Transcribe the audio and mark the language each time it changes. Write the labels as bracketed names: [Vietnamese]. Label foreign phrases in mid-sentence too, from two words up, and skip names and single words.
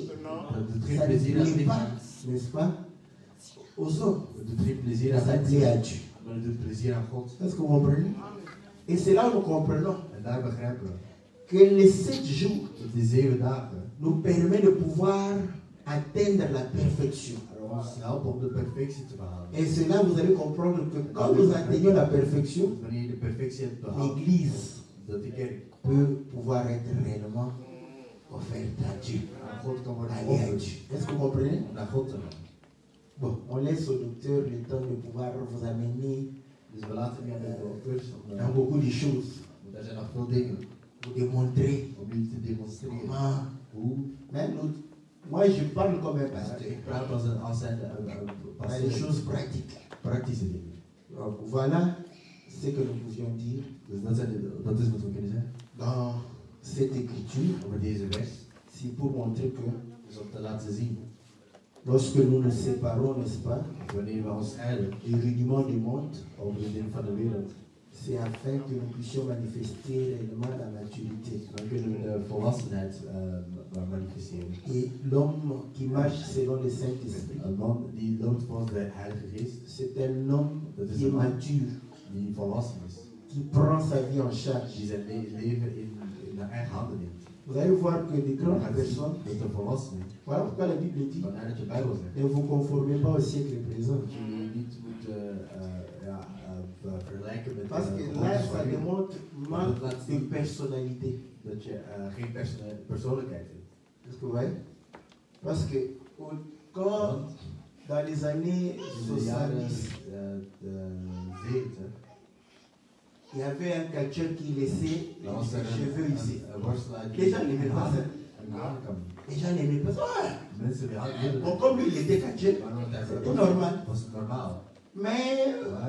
[Dutch] Dat doet geen [French] Ça ne [Dutch] plezier aan het [French] plaît [Dutch] lichaam. [French] pas, n'est-ce pas, aux hommes. [Dutch] Dat doet geen plezier aan [French] Ça [Dutch] mensen. [French] plaît à Dieu. [Dutch] Maar het doet plezier aan God. [French] Est-ce que vous comprenez? Et c'est là où nous comprenons [Dutch] En daar begrijpen we [French] que les 7 jours [Dutch] dat die 7 dagen [French] nous permettent de pouvoir atteindre la perfection. [Dutch] ons helpen om de perfectie te behalen. [French] Et c'est là où vous allez comprendre que quand nous atteignons la perfection, [Dutch] Wanneer je de perfectie hebt behaald, [French] l'Église [Dutch] dat de kerk [French] peut pouvoir être réellement offerte à Dieu. [Dutch] aan God kan worden [French] Aller à [Dutch] geofferd. [French] Dieu. Est-ce que vous comprenez? [Dutch] Om naar God te gaan. [French] Bon, on laisse au docteur le temps de pouvoir vous amener [Dutch] Dus we laten nu aan de dokters, [French] dans beaucoup de choses, [Dutch] want er zijn nog veel dingen [French] vous démontrer [Dutch] om jullie te demonstreren. [French] comment. [Dutch] Hoe? [French] Mais moi, je parle comme un pasteur. [Dutch] Ik praat als een [French] Dans les choses pratiques. [Dutch] praktische dingen. [French] Donc, voilà ce que nous pouvions dire [Dutch] Dus dat is wat we kunnen zeggen [French] dans cette écriture. [Dutch] over deze vers. [French] C'est pour montrer que [Dutch] Dus om te laten zien, [French] lorsque nous nous séparons, n'est-ce pas, [Dutch] wanneer we ons scheiden [French] du rudiment du monde, [Dutch] over de dingen van de wereld, [French] c'est afin que nous puissions manifester réellement la maturité. [Dutch] dan kunnen we de volwassenheid manifesteren. [French] Et l'homme qui marche selon le Saint-Esprit, [Dutch] Een man die loopt volgens de Heilige Geest, [French] c'est un homme qui est mature, [Dutch] die volwassen is, [French] qui prend sa vie en charge. [Dutch] die zijn leven in haar eigen handen neemt. [French] Vous allez voir que des [Dutch] Dan [French] grandes [Dutch] gaat het zien [French] personnes, [Dutch] dat de volwassenen, [French] voilà pourquoi la Bible dit, [Dutch] vanuit de Bijbel zegt, [French] ne vous conformez pas au siècle présent. [Dutch] dat je je niet moet vergelijken met [French] Parce que là, ça démontre manque de personnalité. [Dutch] dat je geen persoonlijkheid hebt. [French] Est-ce que vous voyez? Parce que quand, dans les années [Dutch] In de jaren 70, 70 [French] il y avait un culture qui laissait [Dutch] dan was [French] les [Dutch] er [French] cheveux ici. [Dutch] een worstelaar [French] Les gens n'aimaient pas ça. [Dutch] een hanenkam. [French] Les gens n'aimaient pas ça. Ouais. [Dutch] Mensen die hadden [French] Bon, comme lui, il était culture, [Dutch] het [French] normal. [Dutch] was normaal. [French] Mais [Dutch] Maar